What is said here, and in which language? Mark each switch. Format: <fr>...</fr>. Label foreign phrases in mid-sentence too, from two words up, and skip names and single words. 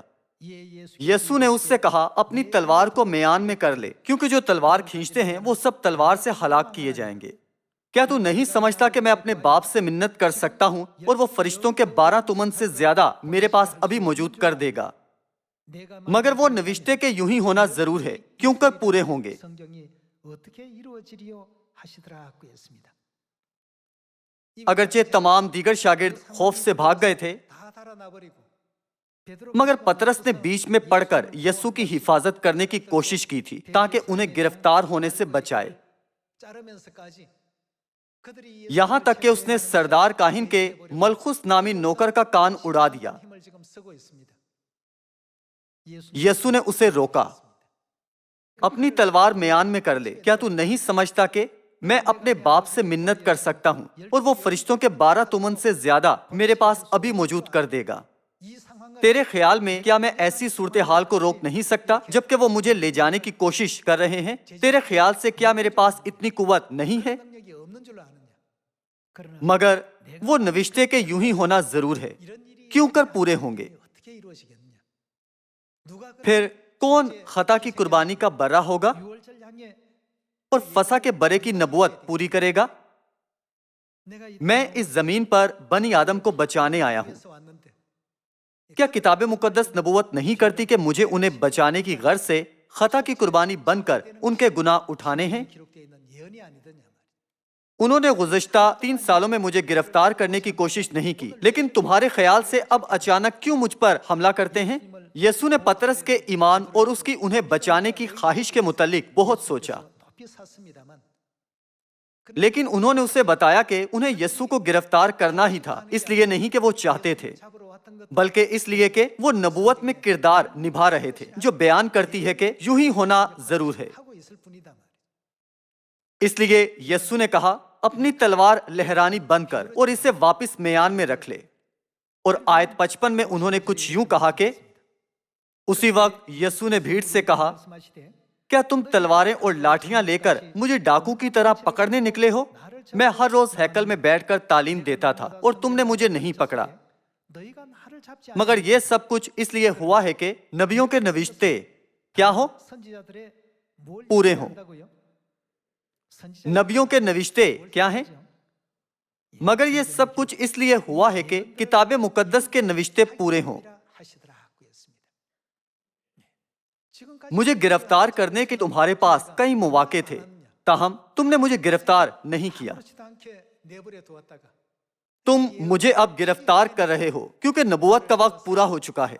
<ur>یسوع نے اس سے کہا، اپنی تلوار کو میان میں کر لے، کیونکہ جو تلوار کھینچتے ہیں وہ سب تلوار سے ہلاک کیے جائیں گے. کیا تو نہیں سمجھتا کہ میں اپنے باپ سے منت کر سکتا ہوں اور وہ فرشتوں کے 12 تمن سے زیادہ میرے پاس ابھی موجود کر دے گا? مگر وہ نوشتے کے یوں ہی ہونا ضرور ہے، کیوں کر پورے ہوں گے.</ur> <ko>어떻게 이루어지리요 하시더라고 했습니다.</ko> <ur>اگرچہ تمام دیگر شاگرد خوف سے بھاگ گئے تھے,</ur> <ko>다 달아나버리고</ko> <ur>مگر پطرس نے بیچ میں پڑکر یسوع کی حفاظت کرنے کی کوشش کی تھی تاکہ انہیں گرفتار ہونے سے بچائے.</ur> <ko>자르면서까지 그들이</ko> <ur>یہاں تک کہ اس نے سردار کاہن کے ملخس نامی نوکر کا کان اڑا دیا.</ur> <ko>힘을 지금 쓰고 있습니다.</ko> <ur>یسوع نے اسے روکا، اپنی تلوار میان میں کر لے. کیا تو نہیں سمجھتا کہ میں اپنے باپ سے منت کر سکتا ہوں اور وہ فرشتوں کے 12 تمن سے زیادہ میرے پاس ابھی موجود کر دے گا.</ur> <ko>이 상황을</ko> <ur>تیرے خیال میں کیا میں ایسی صورت حال کو روک نہیں سکتا جبکہ وہ مجھے لے جانے کی کوشش کر رہے ہیں? تیرے خیال سے کیا میرے پاس اتنی قوت نہیں ہے?</ur> <ko>능력이 없는 줄로 아느냐? 그러나</ko> <ur>مگر وہ نوشتے کے یوں ہی ہونا ضرور ہے,</ur> <ko>이런 일이</ko> <ur>کیوں کر پورے ہوں گے.</ur> <ko>어떻게 이루어지겠느냐? 누가</ko> <ur>پھر کون خطا کی قربانی کا برہ ہوگا</ur> <ko>유월절 향해</ko> <ur>اور فسح کے برے کی نبوت پوری کرے گا?</ur> <ko>내가 이</ko> <ur>میں اس زمین پر بنی آدم کو بچانے آیا ہوں.</ur> <ko>땅에서 왔는데</ko> <ur>کیا کتاب مقدس نبوت نہیں کرتی کہ مجھے انہیں بچانے کی غرض سے خطا کی قربانی بن کر ان کے گناہ اٹھانے ہیں?</ur> <ko>기록되어 있는 예언이 아니더냐 말이야.</ko> <ur>انہوں نے گزشتہ 3 سالوں میں مجھے گرفتار کرنے کی کوشش نہیں کی، لیکن تمہارے خیال سے اب اچانک کیوں مجھ پر حملہ کرتے ہیں? یسوع نے پطرس کے ایمان اور اس کی انہیں بچانے کی خواہش کے متعلق بہت سوچا,</ur> <ko>높이 샀습니다만</ko> <ur>لیکن انہوں نے اسے بتایا کہ انہیں یسوع کو گرفتار کرنا ہی تھا، اس لیے نہیں کہ وہ چاہتے تھے,</ur> <ko>잡으러 왔던 것</ko> <ur>بلکہ اس لیے کہ وہ نبوت میں کردار نبھا رہے تھے جو بیان کرتی ہے کہ یوں ہی ہونا ضرور ہے.</ur> <ko>하고 있을 뿐이다 말이야.</ko> <ur>اس لیے یسوع نے کہا، اپنی تلوار لہرانی بند کر اور اسے واپس میان میں رکھ لے. اور آیت 55 میں انہوں نے کچھ یوں کہا کہ اسی وقت یسوع نے بھیڑ سے کہا,</ur> <ko>말씀하시되</ko> <ur>کیا تم تلواریں اور لاٹھیاں لے کر مجھے ڈاکو کی طرح پکڑنے نکلے ہو? میں ہر روز ہیکل میں بیٹھ کر تعلیم دیتا تھا اور تم نے مجھے نہیں پکڑا.</ur> <ko>너희가 나를 잡지</ko> <ur>مگر یہ سب کچھ اس لیے ہوا ہے کہ نبیوں کے نوشتے کیا ہو?</ur> <ko>선지자들의 뭘</ko> <ur>پورے ہوں.</ur> <ko>한다고요?</ko> <ur>نبیوں کے نوشتے کیا ہیں؟ مگر یہ سب کچھ اس لیے ہوا ہے کہ کتاب مقدس کے نوشتے پورے ہوں.</ur> <ko>하시더라고 했습니다. 지금까지</ko> <ur>مجھے گرفتار کرنے کے تمہارے پاس کئی موقعے تھے، تاہم تم نے مجھے گرفتار نہیں کیا.</ur> <ko>그렇지도 않게 내버려 두었다가</ko> <ur>تم مجھے اب گرفتار کر رہے ہو کیونکہ نبوت کا وقت پورا ہو چکا ہے.</ur>